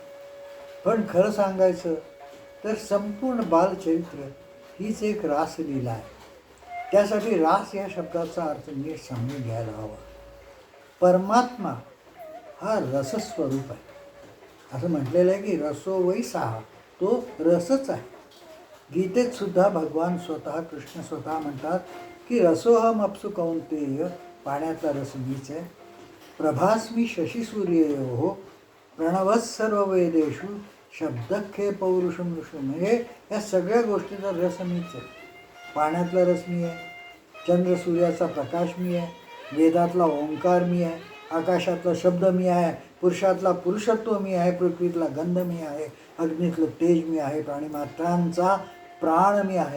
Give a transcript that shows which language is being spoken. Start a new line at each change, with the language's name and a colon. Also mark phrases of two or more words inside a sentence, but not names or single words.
Marathi: पण खरं सांगायचं तर संपूर्ण बालचरित्र हीच एक रासलीला आहे. त्यासाठी रास या शब्दाचा अर्थ नीट समजून घ्यायला हवा. परमात्मा हा रसस्वरूप आहे. असं म्हटलेलं आहे की
Sanskrit: रसो वै साहा,
Marathi: तो रसच आहे. गीतेत सुद्धा भगवान स्वतः, कृष्ण स्वतः म्हणतात की
Sanskrit: रसोहम अप्सु कौंतेय,
Marathi: पाण्यातला रस मीच आहे.
Sanskrit: प्रभास्मी शशिसूर्ययोः प्रणवः सर्व वेदेषु शब्दखे पौरुषम ऋषू.
Marathi: म्हणजे या सगळ्या गोष्टीचा रस मीच आहे. पाण्यातला रस मी आहे, चंद्र सूर्याचा प्रकाश मी आहे, वेदातला ओंकार मी आहे, आकाशातला शब्द मी आहे, पुरुषातला पुरुषत्व मी आहे, पृथ्वीतला गंध मी आहे, अग्नीतलं तेज मी आहे, प्राणीमात्रांचा प्राण मी आहे.